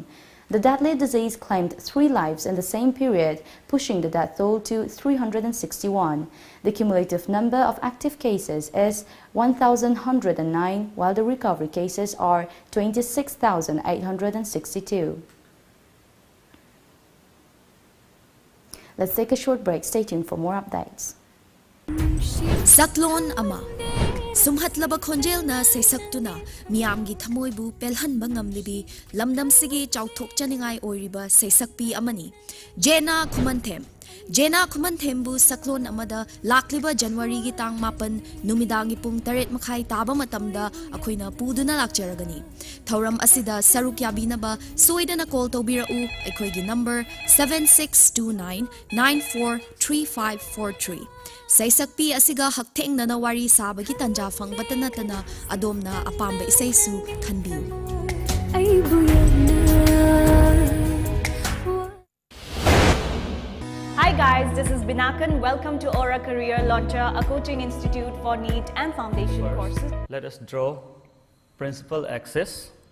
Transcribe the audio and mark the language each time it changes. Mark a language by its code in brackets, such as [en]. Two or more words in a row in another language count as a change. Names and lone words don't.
[en] The deadly disease claimed 3 lives in the same period, pushing the death toll to 361. The cumulative number of active cases is 1,109, while the recovery cases are 26,862. Let's take a short break. Stay tuned for more updates. [mni] Saklon ama sumhatlaba khonjel na seisaktuna miyamgi thamoibu pelhanba ngamlibi lamdam sigi chauthok chaningai oiriba seisakpi amani Jena Khumanthem bu saklon amada lakliba January gi tang mapan numidangi pung 8 makhai taba matamda akhoina puduna lakjaragani thauram asida saruk yabinaba soidana call tobirau ekhoigi number 7629943543 Saisakpi asiga haktheng na wari sabagi tanja fangbata natana adomna apamba isaisu khanbiu [en] Hi guys, this is Binakan. Welcome to Aura Career Launcher, a coaching institute for NEET and foundation courses. Let us draw principal axis.